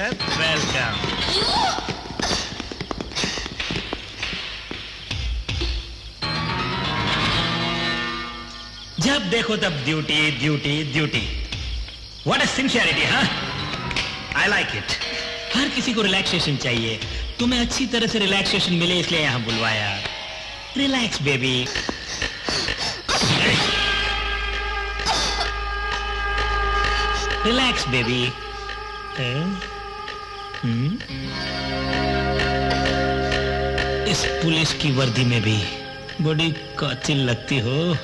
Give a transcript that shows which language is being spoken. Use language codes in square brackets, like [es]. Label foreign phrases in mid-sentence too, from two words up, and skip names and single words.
[en] Welcome. [hi] जब देखो तब [en] duty duty duty. What a sincerity, huh? I like it. [hi] हर किसी को रिलैक्सेशन चाहिए. तुम्हें अच्छी तरह से रिलैक्सेशन मिले इसलिए यहाँ बुलवाया. [en] Relax, baby. relax baby. [hi] इस पुलिस की वर्दी में भी बड़ी कातिल लगती हो।